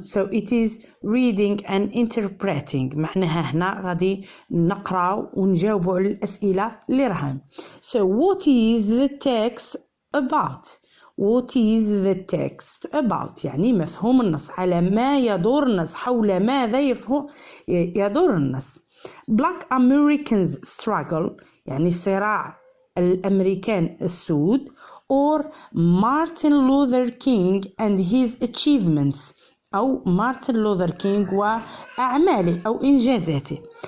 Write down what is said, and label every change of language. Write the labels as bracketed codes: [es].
[en] So it is reading and interpreting. [ar] معناها هنا غادي نقرأ ونجاوب على الأسئلة اللي راهن. [en] So what is the text about? What is the text about? [ar] يعني مفهوم النص، على ما يدور النص، حول ماذا يدور النص. [en] Black Americans struggle [ar] يعني صراع الأمريكان السود [en] or Martin Luther King and his achievements [ar] أو مارتن لوثر كينغ وأعماله أو إنجازاته.